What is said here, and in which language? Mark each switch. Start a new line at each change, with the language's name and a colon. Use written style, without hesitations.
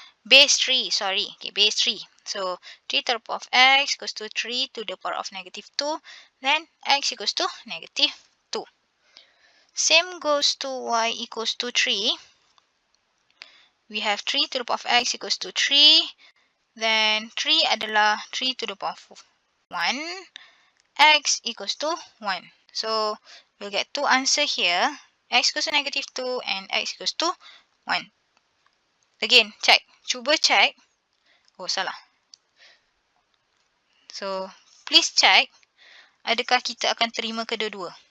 English: Base 3, sorry. Okay, base 3. So, 3 to the power of x equals to 3 to the power of negative 2. Then, x equals to negative 2. Same goes to y equals to 3. We have 3 to the power of x equals to 3. Then, 3
Malay: adalah
English: 3 to the power of 1. X equals to 1. So, we'll get two answers here. X equals to negative 2 and x equals to 1. Again, check.
Malay: Cuba
English: check.
Malay: Oh, salah.
English: So, please check.
Malay: Adakah kita akan terima kedua-dua?